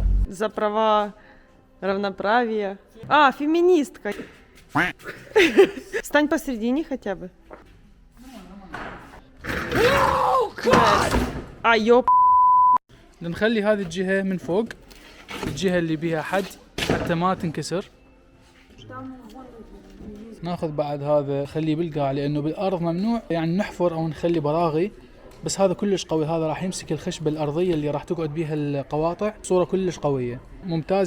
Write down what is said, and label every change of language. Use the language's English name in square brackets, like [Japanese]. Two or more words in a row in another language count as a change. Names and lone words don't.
[Russian] За права равноправия. А, феминистка. Стань посередине хотя бы. А, ёп. [Arabic] نخلي هذه الجهة من فوق، الجهة اللي بيها حد حتى ما تنكسر. ناخذ بعد هذا خليه بالقاع، لأنه بالأرض ممنوع يعني نحفر أو نخلي براغي، بس هذا كلش قوي. هذا راح يمسك الخشبة الأرضية اللي راح تقعد بيها القواطع بصورة كلش قوية، ممتاز.